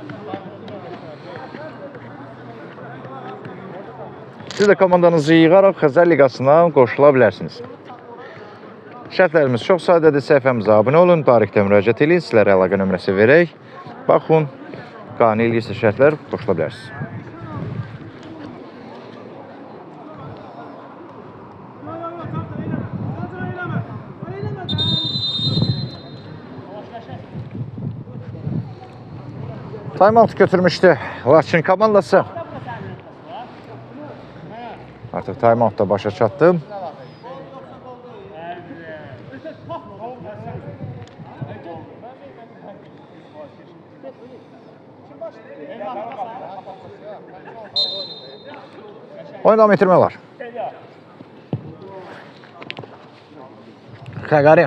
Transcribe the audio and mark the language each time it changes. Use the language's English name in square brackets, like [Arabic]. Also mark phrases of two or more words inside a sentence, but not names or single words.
[Azerbaijani] Siz də komandanızı yığaraq Xəzər Liqasına qoşula bilərsiniz. Şərtlərimiz çox sadədir. Səhifəmizə abunə olun, tarixdə müraciət edin, sizlərə əlaqə nömrəsi verək. Baxın, qane eləyirsə şərtlər qoşula bilərsiniz. Time-out götürmüşdü Laçın komandası. Artıq time-out da başa çatdı. Oyun davam etdirmək olar. Xəqəri.